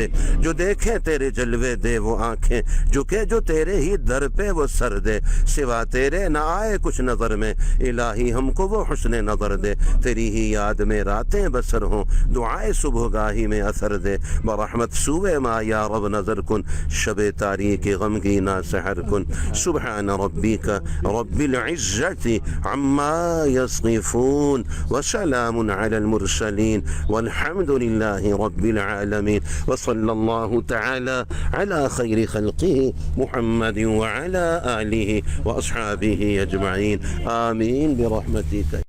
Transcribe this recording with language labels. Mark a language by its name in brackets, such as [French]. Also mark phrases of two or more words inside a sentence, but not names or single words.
[Urdu] جو دیکھیں تیرے جلوے دے وہ آنکھیں، جھکے جو تیرے ہی در پہ وہ سر دے. سوا تیرے نہ آئے کچھ نظر میں، الہی ہم کو وہ حسن نظر دے. تیری ہی یاد میں راتیں بسر ہوں، دعائے صبح گاہی میں اثر دے. [Persian] برحمت سوئے ما یا رب نظر کن، شب تاریک غمگینہ سحر کن. [Arabic] سبحان ربک رب العزت عما یصفون وسلام علی المرسلین والحمد للہ رب العالمین. وصلی اللہ تعالی علی خیر خلقہ محمد وعلی آلہ واصحابہ اجمعین. آمین برحمتک.